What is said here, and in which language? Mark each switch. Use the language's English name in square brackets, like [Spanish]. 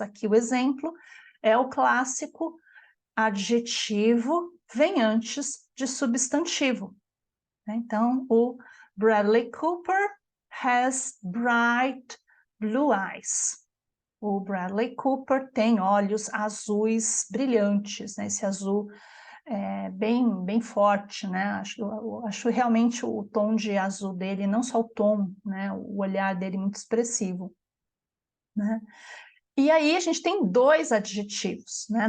[Portuguese] Aqui o exemplo é o clássico adjetivo vem antes de substantivo. Então, o [English] Bradley Cooper has bright blue eyes. [Portuguese] O Bradley Cooper tem olhos azuis brilhantes, né? Esse azul bem forte, né? Acho realmente o tom de azul dele, não só o tom, né? O olhar dele muito expressivo, né? E aí a gente tem dois adjetivos, né?